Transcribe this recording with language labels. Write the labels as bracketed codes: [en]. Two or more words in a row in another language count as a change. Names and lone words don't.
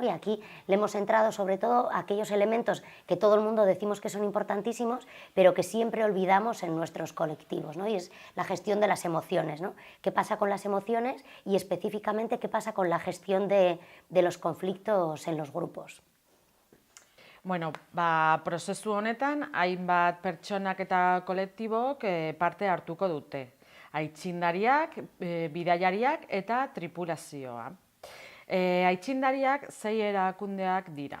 [es] Y aquí le hemos entrado sobre todo a aquellos elementos que todo el mundo decimos que son importantísimos, pero que siempre olvidamos en nuestros colectivos, ¿no? Y es la gestión de las emociones, ¿no? ¿Qué pasa con las emociones y específicamente qué pasa con la gestión de los conflictos en los grupos? [eu] Bueno, prozesu honetan hainbat pertsonak eta kolektibok parte hartuko dute. Aitzindariak, bidaiariak eta tripulazioa. Aitzindariak 6 erakundeak dira.